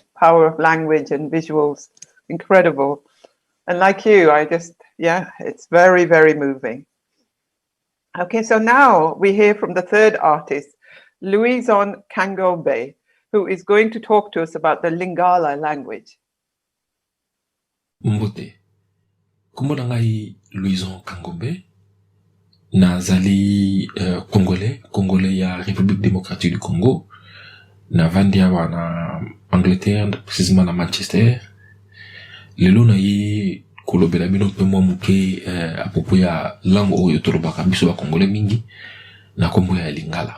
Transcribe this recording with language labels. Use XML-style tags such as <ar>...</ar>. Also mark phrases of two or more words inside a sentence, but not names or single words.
<en>Power of language and visuals, incredible. And like you, it's very, very moving. Okay, so now we hear from the third artist, Louison Kangombe, who is going to talk to us about the Lingala language.</en> <ln>Mbote, kombo na ngai Louison Kangombe, nazali Congolais ya République démocratique du Congo, na vandi awa na Angleterre, précisément na Manchester. Lelo na ye kolobela bino mpe mwa muke</ln> <fr>à propos</fr> <ln>ya langue oyo tolobaka biso ba Congolais mingi na kombo ya Lingala.</ln>